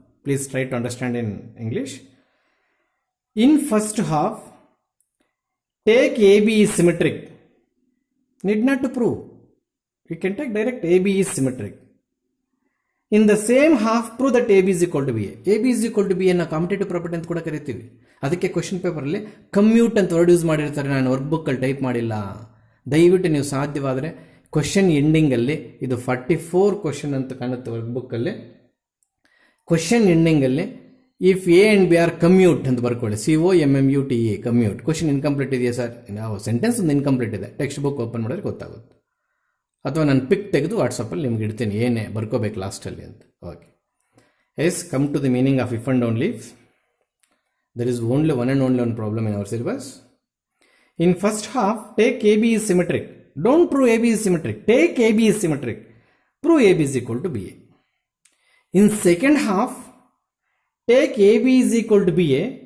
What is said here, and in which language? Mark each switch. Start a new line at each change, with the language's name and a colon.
English: Please try to understand in English. In first half, take AB is symmetric. Need not to prove. We can take direct AB is symmetric. In the same half, prove that AB is equal to BA. AB is equal to BA na commutative property
Kannada: ಅಂತ ಕೂಡ ಕರಿತೀವಿ. ಅದಕ್ಕೆ question ಪೇಪರಲ್ಲಿ commute ಅಂತ word use ಮಾಡಿರ್ತಾರೆ. ನಾನು work ಬುಕ್ಕಲ್ಲಿ type ಮಾಡಿಲ್ಲ. ದಯವಿಟ್ಟು ನೀವು ಸಾಧ್ಯವಾದರೆ ಕ್ವೆಶ್ಚನ್ ಎಂಡಿಂಗಲ್ಲಿ, ಇದು 44 ಕ್ವೆಶ್ಚನ್ ಅಂತ ಕಾಣುತ್ತೆ ವರ್ಕ್ ಬುಕ್ಕಲ್ಲಿ, question ಎಂಡಿಂಗಲ್ಲಿ
English: if A and B are commute
Kannada: ಅಂತ ಬರ್ಕೊಳ್ಳಿ. COMMUTE commute. ಕ್ವೆಶ್ಚನ್ ಇನ್ಕಂಪ್ಲೀಟ್ ಇದೆಯಾ ಸರ್? ನಾವು ಸೆಂಟೆನ್ಸ್ ಒಂದು ಇನ್ಕಂಪ್ಲೀಟ್ ಇದೆ. ಟೆಕ್ಸ್ಟ್ ಬುಕ್ ಓಪನ್ ಮಾಡಿದ್ರೆ ಗೊತ್ತಾಗುತ್ತೆ. ಅಥವಾ ನಾನು ಪಿಕ್ ತೆಗೆದು ವಾಟ್ಸಪ್ಪಲ್ಲಿ ನಿಮ್ಗೆ ಇಡ್ತೀನಿ ಏನೇ ಬರ್ಕೋಬೇಕು ಲಾಸ್ಟಲ್ಲಿ ಅಂತ.
English: Okay, yes, come to the meaning of if and only if. There is only one and only one problem in our syllabus. In first half, take AB is symmetric. Don't prove AB is symmetric. Take AB is symmetric. Prove AB is equal to BA. In second half, take AB is equal to BA.